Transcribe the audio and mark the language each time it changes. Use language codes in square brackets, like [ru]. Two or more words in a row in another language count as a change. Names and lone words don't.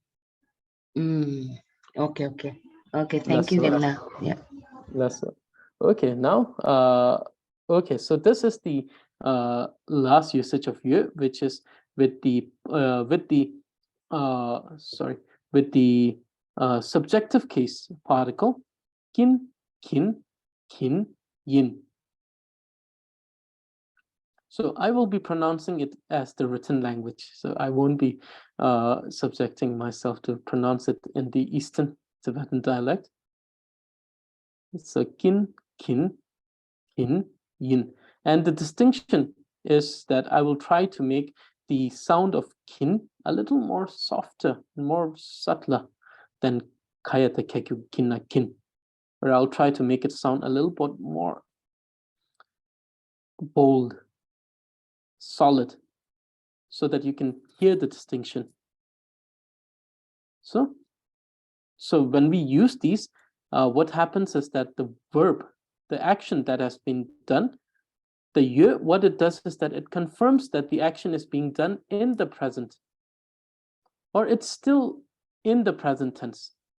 [en] Okay. Thank you, Genla. Yeah. That's okay. Now, okay. So this is the last usage of yö, which is with the subjective case particle [bo] kin, kin, kin, yin. [en] So I will be pronouncing it as the written language. So I won't be subjecting myself to pronounce it in the Eastern Tibetan dialect. So [bo] kin, kin, kin, yin. [en] And the distinction is that I will try to make the sound of kin a little more softer, more subtler than [bo] kayata kekyu kinna kin. [en] Or I'll try to make it sound a little bit more bold, solid, so that you can hear the distinction. So when we use these, what happens is that the verb, the action that has been done, the yö, what it does is that it confirms that the action is being done in the present, or it's still in the present tense.